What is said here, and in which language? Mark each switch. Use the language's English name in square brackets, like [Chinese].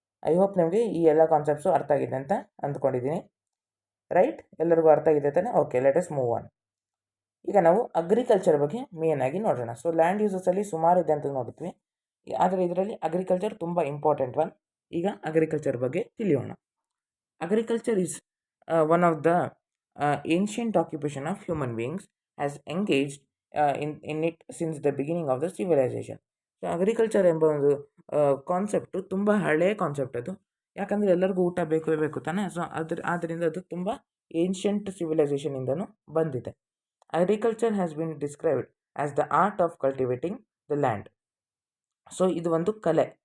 [Kannada] I hope ನಿಮಗೆ ಈ ಎಲ್ಲ ಕಾನ್ಸೆಪ್ಟ್ಸು ಅರ್ಥ ಆಗಿದೆ ಅಂತ ಅಂದ್ಕೊಂಡಿದ್ದೀನಿ. ರೈಟ್, ಎಲ್ಲರಿಗೂ ಅರ್ಥ ಆಗಿದೆ ತಾನೆ? [English] Okay, let us move on. [Kannada] ಈಗ ನಾವು ಅಗ್ರಿಕಲ್ಚರ್ ಬಗ್ಗೆ ಮೇನ್ ಆಗಿ ನೋಡೋಣ. ಸೊ ಲ್ಯಾಂಡ್ ಯೂಸಸಲ್ಲಿ ಸುಮಾರು ಇದೆ ಅಂತ ನೋಡಿದ್ವಿ, ಆದರೆ ಇದರಲ್ಲಿ ಅಗ್ರಿಕಲ್ಚರ್ ತುಂಬ ಇಂಪಾರ್ಟೆಂಟ್ ಒನ್. ಈಗ ಅಗ್ರಿಕಲ್ಚರ್ ಬಗ್ಗೆ ತಿಳಿಯೋಣ. [English] Agriculture is one of the ancient occupation of human beings has engaged in it since the beginning of the civilization. [Kannada] So agriculture ಎಂಬ ಒಂದು ಕಾನ್ಸೆಪ್ಟು ತುಂಬ ಹಳೆಯ ಕಾನ್ಸೆಪ್ಟ್ ಅದು. ಯಾಕಂದರೆ ಎಲ್ಲರಿಗೂ ಊಟ ಬೇಕು ಬೇಕು ತಾನೆ. ಸೊ ಆದ್ದರಿಂದ ಅದು ತುಂಬ ಏನ್ಷಿಯಂಟ್ ಸಿವಿಲೈಸೇಷನಿಂದನೂ ಬಂದಿದೆ. [English] Agriculture has been described as the art of cultivating the land. [Kannada] So ಇದು ಒಂದು ಕಲೆ.